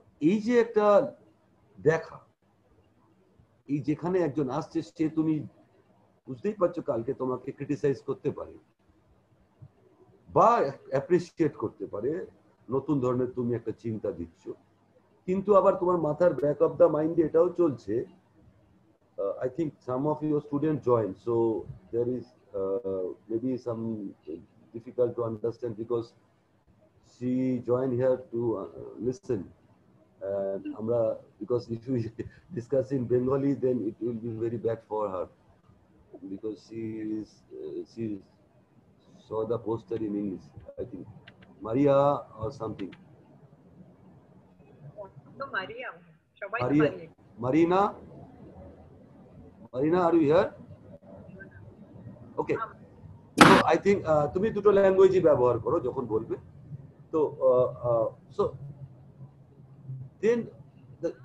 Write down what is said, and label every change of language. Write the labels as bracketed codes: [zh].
[bn] এই যে একটা দেখা, এই যেখানে একজন আসছে, সে তুমি বুঝতেই পারছো কালকে তোমাকে ক্রিটিসাইজ করতে পারে বা অ্যাপ্রিসিয়েট করতে পারে, নতুন ধরনের তুমি একটা চিন্তা দিচ্ছ, কিন্তু আবার তোমার মাথার ব্যাক অফ দ্য মাইন্ডে এটাও চলছে, [en] I think some of your students join, so there is maybe some difficult to understand because she joined here to listen Amra, because if we discuss in Bengali, then it will be very bad for her because she saw the poster in English, I think Maria or something. [bn] তো মারিয়া সবাই তো Maria, Maria [en] Marina, Marina, are you here? Okay. So I think [bn] তুমি দুটো ল্যাঙ্গুয়েজই ব্যবহার করো যখন বলবে তো [en] so then the